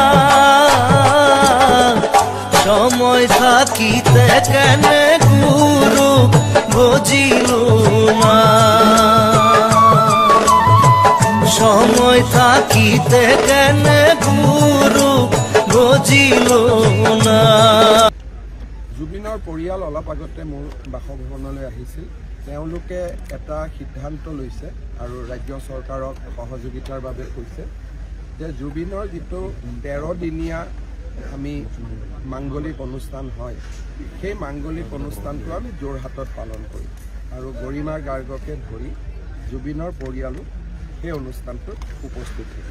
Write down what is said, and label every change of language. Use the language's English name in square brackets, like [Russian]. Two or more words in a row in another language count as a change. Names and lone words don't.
[Bangla] সময় থাকিতে কেন গুরু বুঝিল না, সময় থাকিতে কেন গুরু বুঝিল না। [Assamese] জুবিনৰ পৰিয়াল অলপ আগতে মোৰ বাসভৱনলৈ আহিছিল। তেওঁলোকে এটা সিদ্ধান্ত লৈছে আৰু ৰাজ্য চৰকাৰক সহযোগিতাৰ বাবে কৈছে যে জুবিনৰ যিটো 13 দিনীয়া আমি মাংগলিক অনুষ্ঠান হয়, সেই মাংগলিক অনুষ্ঠানটো আমি যোৰহাটত পালন কৰিম আৰু গৰিমা গাৰ্গকে ধৰি জুবিনৰ পৰিয়ালো সেই অনুষ্ঠানটোত উপস্থিত থাকিব।